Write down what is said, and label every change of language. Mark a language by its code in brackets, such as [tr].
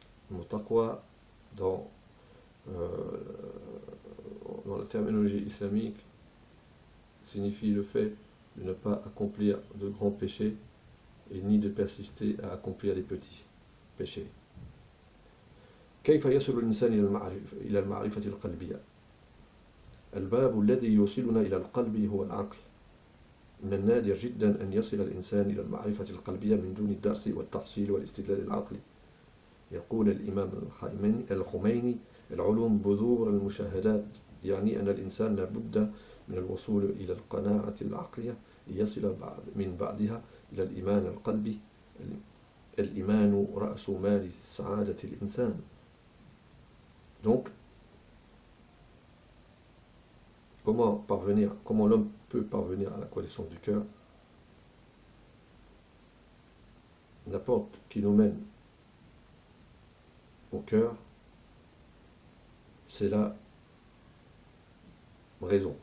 [fr] Le mot taqwa, dans, euh, dans la terminologie islamique, signifie le fait de ne pas accomplir de grands péchés et ni de persister à accomplir les petits péchés. [ar] كيف يصل الإنسان إلى المعرفة القلبية؟ الباب الذي يوصلنا إلى القلب هو العقل. من النادر جدا أن يصل الإنسان إلى المعرفة القلبية من دون الدرس والتحصيل والاستدلال العقلي. يقول الإمام الخميني: العلوم بذور المشاهدات، يعني أن الإنسان لابد من الوصول إلى القناعة العقلية ليصل من بعدها إلى الإيمان القلبي. الإيمان رأس مال سعادة الإنسان. [fr] Donc, comment l'homme peut parvenir à la connaissance du cœur? La porte qui nous mène au cœur, c'est la raison.